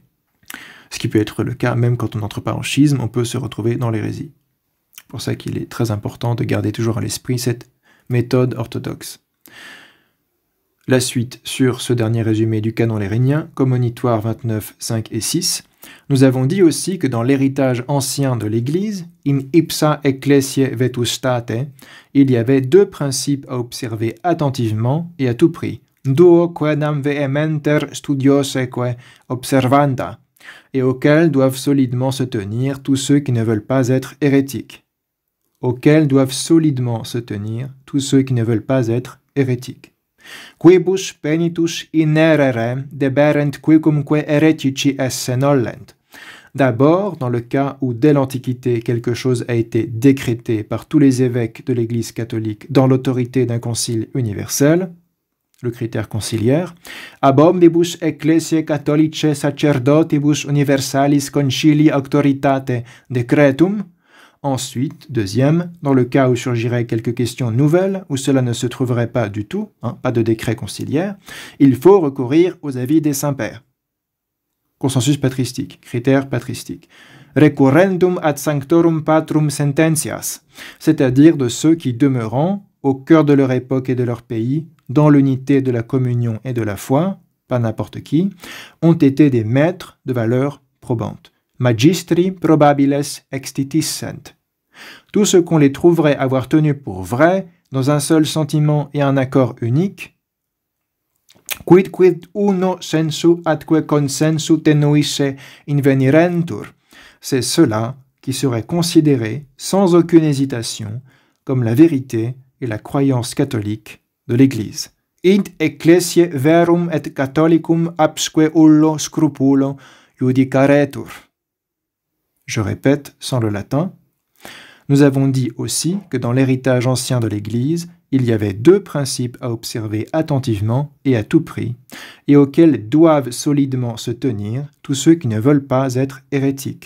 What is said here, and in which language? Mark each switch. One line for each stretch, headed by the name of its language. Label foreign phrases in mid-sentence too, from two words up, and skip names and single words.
French: Ce qui peut être le cas même quand on n'entre pas en schisme, on peut se retrouver dans l'hérésie. C'est pour ça qu'il est très important de garder toujours à l'esprit cette méthode orthodoxe. la suite sur ce dernier résumé du canon lérinien, commonitoire 29, 5 et 6. Nous avons dit aussi que dans l'héritage ancien de l'Église,
Latin: in ipsa ecclesiae vetustate,
French: il y avait deux principes à observer attentivement et à tout prix.
Latin: Duo quedam vehementer studioseque observanda,
French: et auxquels doivent solidement se tenir tous ceux qui ne veulent pas être hérétiques. Auxquels doivent solidement se tenir tous ceux qui ne veulent pas être hérétiques.
Latin: Quibus penitus inerere deberent quicumque heretici esse nollent.
French: D'abord, dans le cas où dès l'Antiquité quelque chose a été décrété par tous les évêques de l'Église catholique dans l'autorité d'un concile universel, le critère conciliaire,
Latin: ab omnibus ecclesiae catholicae sacerdotibus universalis concilii auctoritate decretum.
French: Ensuite, deuxième, dans le cas où surgiraient quelques questions nouvelles, où cela ne se trouverait pas du tout, pas de décret conciliaire, il faut recourir aux avis des saints-pères. Consensus patristique, critère patristique.
Latin: Recurrendum ad sanctorum patrum sententias,
French: c'est-à-dire de ceux qui, demeurant au cœur de leur époque et de leur pays, dans l'unité de la communion et de la foi, pas n'importe qui, ont été des maîtres de valeurs probantes.
Latin: Magistri probabiles extitissent.
French: Tout ce qu'on les trouverait avoir tenu pour vrai, dans un seul sentiment et un accord unique,
Latin: quid uno sensu atque consensu tenuisse invenirentur,
French: c'est cela qui serait considéré sans aucune hésitation comme la vérité et la croyance catholique de l'Église.
Latin: Id ecclesiae verum et catholicum absque ullo scrupulo judicaretur.
French: Je répète, sans le latin, nous avons dit aussi que dans l'héritage ancien de l'Église, il y avait deux principes à observer attentivement et à tout prix, et auxquels doivent solidement se tenir tous ceux qui ne veulent pas être hérétiques.